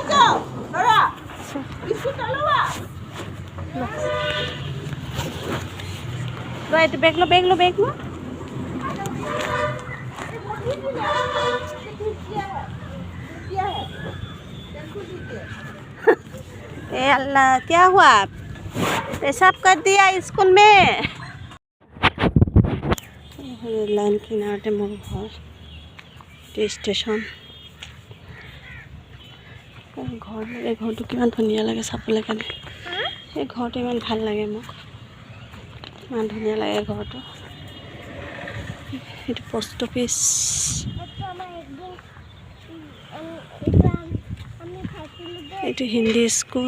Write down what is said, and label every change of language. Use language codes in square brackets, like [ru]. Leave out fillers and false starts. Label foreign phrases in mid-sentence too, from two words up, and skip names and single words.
[as] এইটো বেগ লো। [hi] ए अल्लाह क्या हुआ, पेशाब कर दिया स्कूल में। [sck] लाइन किनारते मोर घर, स्टेशन घर। [as] এই ঘৰটো কিমান ধুনীয়া লাগে চাবলৈ কাৰণে। এই ঘৰটো ইমান ভাল লাগে মোক, ইমান ধুনীয়া লাগে ঘৰটো। এইটো পোষ্ট অফিচ, এইটো হিন্দী স্কুল।